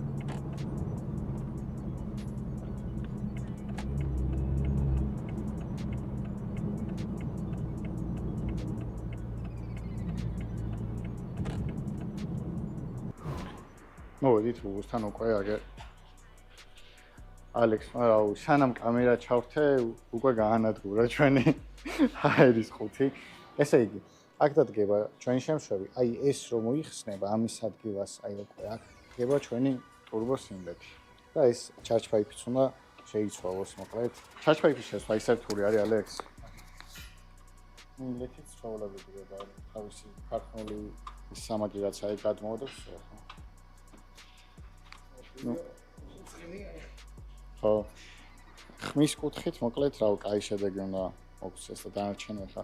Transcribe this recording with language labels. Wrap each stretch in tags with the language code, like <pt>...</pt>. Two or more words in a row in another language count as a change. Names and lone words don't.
<ka>მოვედით ბუბუსთან უკვე აგერ ალექს, აუ, სანამ კამერა ჩავრთე, უკვე გაანადგურა ჩვენი ჰაერის ყუთი. ესე იგი, აქ დადგება ჩვენი შემშვები. აი ეს რომ მოიხსნება ამის ადგილას, აი უკვე აქ დგება ჩვენი</ka> <en>Turbo Inlet-ი.</en> <ka>და ეს</ka> <en>charge pipe-იც</en> <ka>უნდა შეიცვალოს მოკლედ.</ka> <en>Charge pipe-ის</en> <ka>შესვლა ისერთული არის ალექს. Inlet-იც ცვალებადია და თავისი ქარხნული სამაგრი რაც აი გადმოვადებს. ხო. ხმის კუთხით მოკლედ რა კაი შედეგი უნდა მოგცეს და დანარჩენი ხა.</ka>